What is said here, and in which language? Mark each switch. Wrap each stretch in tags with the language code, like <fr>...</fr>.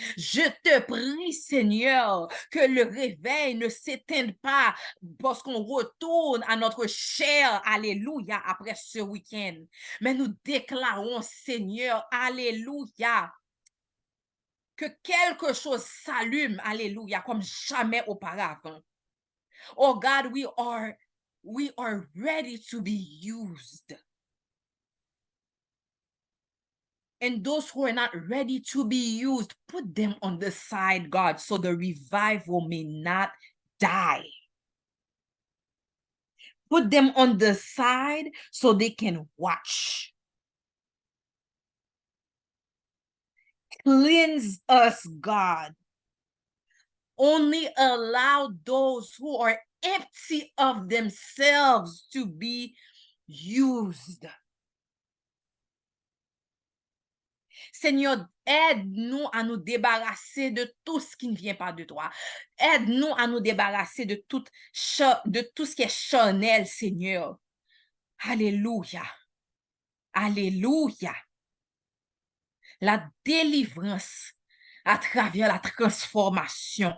<fr>Je te prie, Seigneur, que le réveil ne s'éteigne pas parce qu'on retourne à notre chair, alléluia, après ce week-end. Mais nous déclarons, Seigneur, alléluia, que quelque chose s'allume, alléluia, comme jamais auparavant.</fr> <en>Oh God, we are ready to be used. And those who are not ready to be used, put them on the side, God, so the revival may not die. Put them on the side so they can watch. Cleanse us, God. Only allow those who are empty of themselves to be used.</en> <fr>Seigneur, aide-nous à nous débarrasser de tout ce qui ne vient pas de toi. Aide-nous à nous débarrasser de tout ce qui est charnel, Seigneur. Alléluia. Alléluia. La délivrance à travers la transformation.</fr>